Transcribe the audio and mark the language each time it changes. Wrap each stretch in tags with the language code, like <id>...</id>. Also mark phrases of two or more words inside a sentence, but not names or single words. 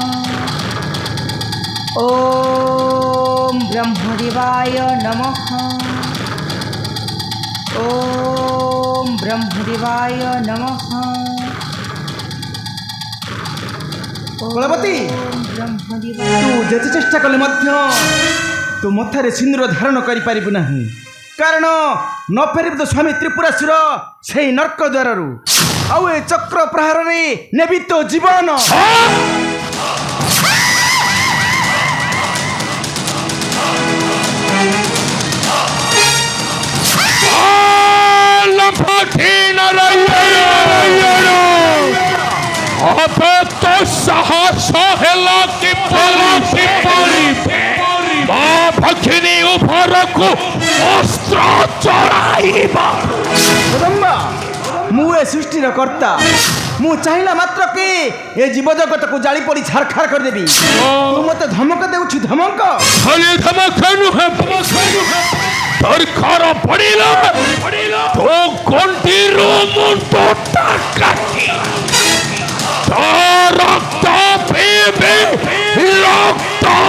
<sa>ओम ब्रह्मदेवाय नमः ओम ब्रह्मदेवाय नमः</sa> <or>କଳାବତୀ ତୁ ଯେତେ ଚେଷ୍ଟା କଲେ ମଧ୍ୟ ତୁ ମଥାରେ ସିନ୍ଦୂର ଧାରଣ କରି ପାରିବୁ ନାହିଁ କାରଣ ନ ଫେରିବ ତୋ ସ୍ୱାମୀ ତ୍ରିପୁରାସୁର ସେ ନର୍କ ଦ୍ୱାରୁ ଆଉ ଏ ଚକ୍ର ପ୍ରହାର ରେ ନେବି ତୋ ଜୀବନ ତୋ ସାହସ ହେଲା କି ଭକ୍ଷିଣୀ ଉପର କୁ ଅସ୍ତ୍ର ଚଢ଼ାଇବା କଦମ୍ବା ମୁଁ ଏ ସୃଷ୍ଟିର କର୍ତ୍ତା ମୁଁ ଚାହିଁଲା ମାତ୍ର କେ ଏ ଜୀବ ଜଗତ କୁ ଜାଳି ପୋଡ଼ି ଛାରଖାର କର ଦେବି ତୁ ମତେ ଧମକ ଦେଉଛୁ ଧମକ ଖାଲି ଧମକ ନୁହେଁ ଦରକାର ପଡ଼ିଲା ତୋ କଣ୍ଠି ରୁ ମୁଣ୍ଡ କାଟି ରକ୍ତ ପିଇବେ ରକ୍ତ</or>